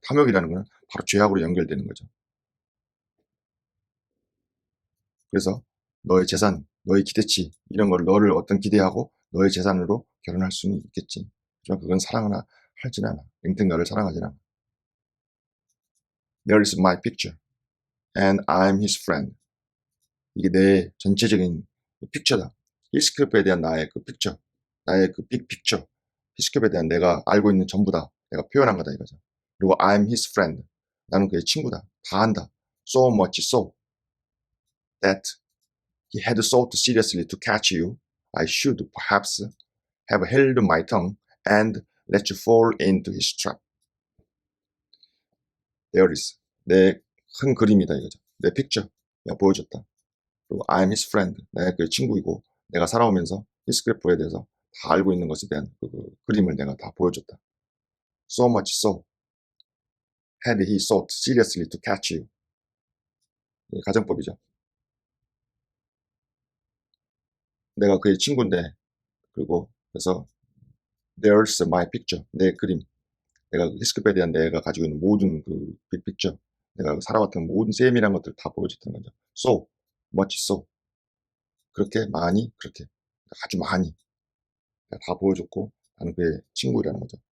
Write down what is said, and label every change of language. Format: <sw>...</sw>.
<ko>탐욕이라는 것은 바로 죄악으로 연결되는 거죠. 그래서 너의 재산, 너의 기대치 이런 걸 너를 어떤 기대하고 너의 재산으로 결혼할 수는 있겠지. 하지만 그건 사랑을 하진 않아. 링튼가를 사랑하진 않아.</ko> <en>There is my picture and I'm his friend.</en> <ko>이게 내 전체적인 픽처다. 히스클리프에 대한 나의 그 픽처, 나의 그 빅 픽처. 히스클리프에 대한 내가 알고 있는 전부다. 내가 표현한 거다 이거죠. 그리고</ko> <en>I'm his friend.</en> <ko>나는 그의 친구다. 다 안다.</ko> <en>So much so that he had sought seriously to catch you. I should perhaps have held my tongue and let you fall into his trap. There is.</en> <ko>내 큰 그림이다 이거죠. 내 픽처. 내가 보여줬다. 그리고</ko> <en>I'm his friend.</en> <ko>내가 그의 친구이고 내가 살아오면서 히스클리프에 대해서 다 알고 있는 것에 대한 그 그림을 내가 다 보여줬다.</ko> <en>So much so. had he sought seriously to catch you.</en> <ko>가정법이죠. 내가 그의 친구인데, 그리고 그래서</ko> <en>there's my picture,</en> <ko>내 그림, 내가 히스크에 대한 내가 가지고 있는 모든 그 빅픽처, 내가 살아왔던 모든 세밀한 것들을 다 보여줬다는 거죠.</ko> <en>So much so,</en> <ko>그렇게 많이, 그렇게 아주 많이 다 보여줬고 나는 그의 친구라는 거죠.</ko>